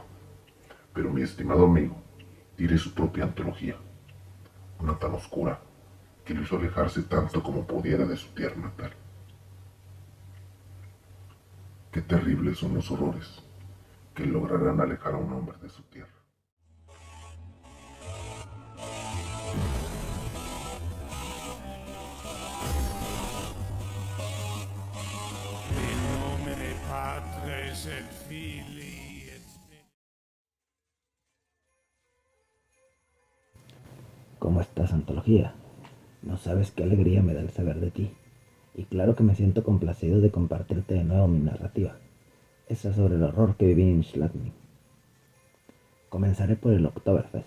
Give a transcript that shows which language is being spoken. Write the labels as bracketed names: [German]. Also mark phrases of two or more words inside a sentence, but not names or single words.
[Spanish] Pero mi estimado amigo tiene su propia antología, una tan oscura que lo hizo alejarse tanto como pudiera de su tierra natal. Qué terribles son los horrores que lograrán alejar a un hombre de su tierra. [Latin] In nomine Patris et Filii et Spiritus. [Spanish] ¿Cómo estás, antología? No sabes qué alegría me da el saber de ti. Y claro que me siento complacido de compartirte de nuevo mi narrativa. Esa sobre el horror que viví en Schladming. Comenzaré por el Oktoberfest.